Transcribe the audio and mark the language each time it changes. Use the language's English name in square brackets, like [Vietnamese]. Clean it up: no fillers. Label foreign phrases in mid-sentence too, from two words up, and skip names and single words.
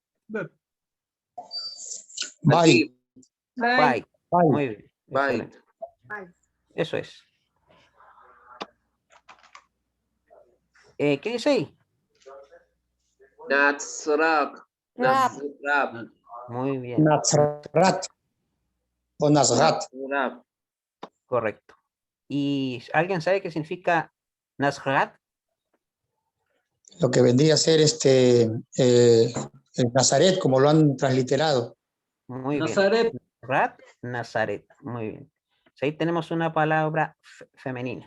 [Spanish] Bye. Bye. Bye. Muy bien. Bye. Excelente. Eso es. ¿Qué dice ahí? Natsrak. Rap. Natsrak. Muy bien. Nazrat. O Nazrat. Natsrak. Correcto. ¿Y alguien sabe qué significa Nazrat? Lo que vendría a ser el Nazaret, como lo han transliterado. Muy Nazaret. bien. Nazrat, Nazaret. Muy bien. Ahí tenemos una palabra femenina.